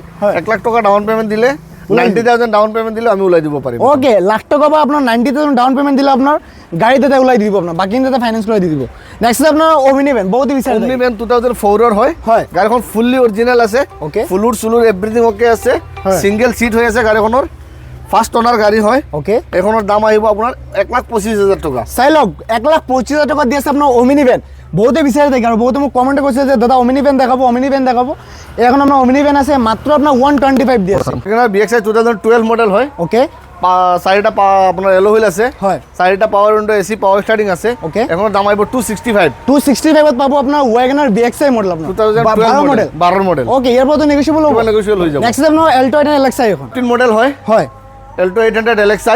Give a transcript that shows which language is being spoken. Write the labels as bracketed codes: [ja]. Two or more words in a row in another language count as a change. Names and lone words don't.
[as] হয় 1 লাখ টকা [en] down payment [as] দিলে 90,000 [en] down payment [as] দিলে আমি ওলাই দিব পাৰিম ওকে লাখ টকা বা আপোনাৰ 90,000 [en] down payment [as] দিলে আপোনাৰ গাড়ীত এটা ওলাই দি দিব আপোনাৰ বাকী এটা ফাইনেন্স কৰি দি দিব নেক্সট আপোনাৰ ওমিনি ভেন বহুত বিচাৰে ওমনি ভেন 2004 ৰ হয় হয় গাড়ীখন [en] fully original [as] আছে ওকে ফুলুৰ চুলুৰ [en] everything okay [as] আছে হয়। [en] single seat [as] হৈ আছে গাড়ীখনৰ [en] first owner [as] গাড়ী হয় ওকে এখনৰ দাম আহিব আপোনাৰ 1,25,000 টকা চাই লওক 1,25,000 টকা দি আছে আপোনাৰ ওমিনি ভেন বহুতে বিচাৰি থাকে আৰু বহুতে মোক কমেণ্ট কৰিছে যে দাদা ওমিনি ভেন দেখাব এখন আপোনাৰ ওমিনি ভেন আছে মাত্ৰ আপোনাৰ 125 দি আছে এখানে BXI 2012 মডেল হয় ওকে চাৰিটা আপোনাৰ [en] alloy wheel [as] আছে হয় চাৰিটা [en] power window AC power starting [as] আছে Okay. এখনৰ দাম আহিব 265 265 ত পাব আপোনাৰ ওয়াগনাৰ BXI মডেল আপোনাৰ 2012 মডেল 12 মডেল ওকে ইয়াৰ পৰা নেগোচিয়েবল হ'ব নেগোচিয়েবল হৈ যাব নেক্সট আপোনাৰ এল্টো 800 LXI এখন 15 মডেল হয় হয় এল্টো 800 LXI